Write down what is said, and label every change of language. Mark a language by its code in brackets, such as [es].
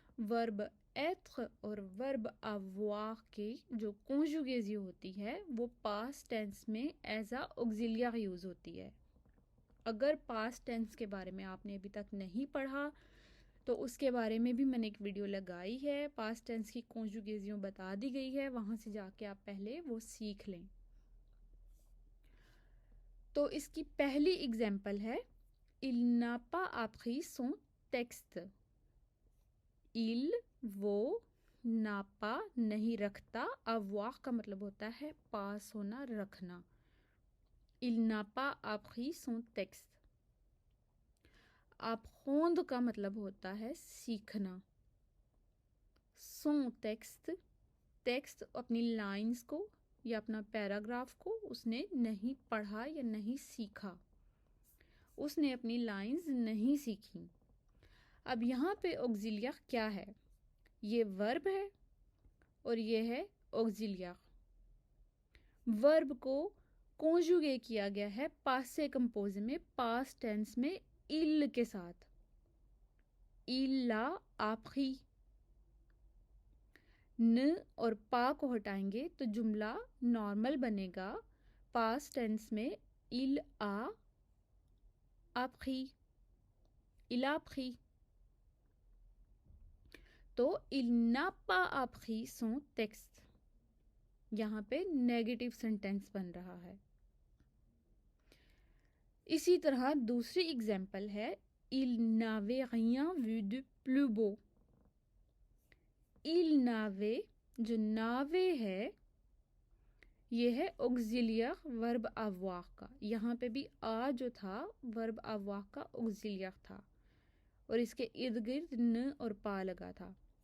[hi] Verb एत्र और verb अवॉर की जो कॉन्जुगेसी होती है वो पास्ट टेंस में एज आ ऑक्सिलिया यूज़ होती है। अगर पास्ट टेंस के बारे में आपने अभी तक नहीं पढ़ा तो उसके बारे में भी मैंने एक वीडियो लगाई है, पास्ट टेंस की कॉन्जुगेसियों बता दी गई है, वहाँ से जाके आप पहले वो सीख लें। तो इसकी पहली एग्जाम्पल है [fr] il n'a pas appris son texte। [hi] il वो नापा नहीं रखता, avoir का मतलब होता है पास होना, रखना। [fr] il n'a pas appris son texte। [hi] apprendre का मतलब होता है सीखना। [fr] son texte, [hi] टेक्स्ट अपनी लाइंस को या अपना पैराग्राफ को उसने नहीं पढ़ा या नहीं सीखा, उसने अपनी लाइंस नहीं सीखी। अब यहाँ पे ऑक्सिलिया क्या है, ये वर्ब है और ये है ऑक्सिलिया। वर्ब को कॉन्जुगे किया गया है पासे कंपोज में, पास्ट टेंस में इल के साथ। इल्ला आपकी न और पा को हटाएंगे तो जुमला नॉर्मल बनेगा पास्ट टेंस में इल आ आपकी, इल आपकी। तो [fr] il n'a pas appris son texte, [hi] यहाँ पे नेगेटिव सेंटेंस बन रहा है। इसी तरह दूसरी एग्जाम्पल है [fr] il n'avait rien vu de plus beau। il n'avait, [hi] जो नावे है ये है ऑक्सिलियर वर्ब avoir का, यहाँ पे भी आ जो था वर्ब avoir का ऑक्सिलियर था और इसके इर्द गिर्द न और पा लगा था।